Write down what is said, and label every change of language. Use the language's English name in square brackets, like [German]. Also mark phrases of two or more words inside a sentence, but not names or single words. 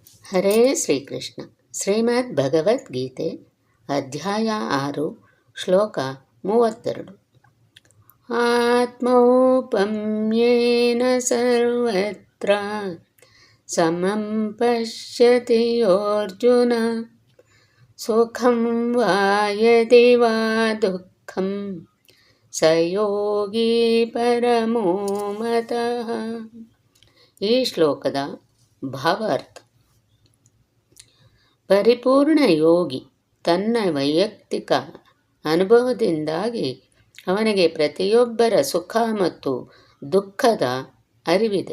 [Kannada] ಹರೇ ಶ್ರೀಕೃಷ್ಣ. ಶ್ರೀಮದ್ ಭಗವದ್ಗೀತೆ ಅಧ್ಯಾಯ 6 ಶ್ಲೋಕ 32. [Sanskrit] ಆತ್ಮೌಪಮ್ಯೇನ ಸರ್ವತ್ರ ಸಮಂ ಪಶ್ಯತಿ ಯೋರ್ಜುನ ಸುಖಂ ವಾ ಯದಿ ವಾ ದುಃಖಂ ಸ ಯೋಗಿ ಪರಮೋ ಮತಃ. [Kannada] ಈ ಶ್ಲೋಕದ ಭಾವಾರ್ಥ: ಪರಿಪೂರ್ಣ ಯೋಗಿ ತನ್ನ ವೈಯಕ್ತಿಕ ಅನುಭವದಿಂದಾಗಿ ಅವನಿಗೆ ಪ್ರತಿಯೊಬ್ಬರ ಸುಖ ಮತ್ತು ದುಃಖದ ಅರಿವಿದೆ.